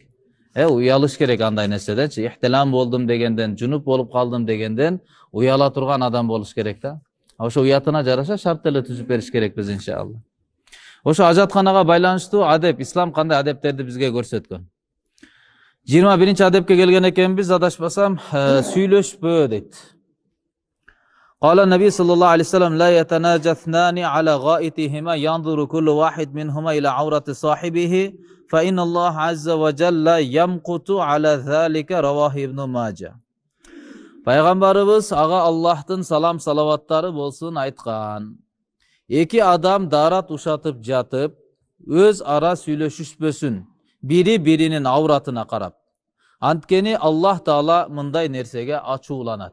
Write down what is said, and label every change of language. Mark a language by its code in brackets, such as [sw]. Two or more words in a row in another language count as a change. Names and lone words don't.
[ky] Уялыш керек андай нерседенчи. Ихтилам болдум дегенден, жунуп болуп калдым дегенден уяла турган адам болуш керек да. Ошо уятына жараша шарт деле түзүп бериш керекпиз иншалла. Ошо ажатканага байланыштуу адеп, ислам кандай адептерди бизге көрсөткөн. 21-чи адепке келген экенбиз, адашпасам, сүйлөшпө дейт. [ar] قال النبي صلى الله عليه وسلم لا يتناجى اثنان على غائطهما ينظر كل واحد منهما إلى عورة صاحبه فإن الله عز وجل يمقت على ذلك رواه ابن ماجه. [ky] Пайгамбарыбыз ага Аллахтын салам салаваттары болсун айткан. Эки адам даарат ушатып жатып, өз ара сүйлөшүшпөсүн, бири биринин ауратына карап. Анткени Аллах Таала мындай нерсеге ачууланат.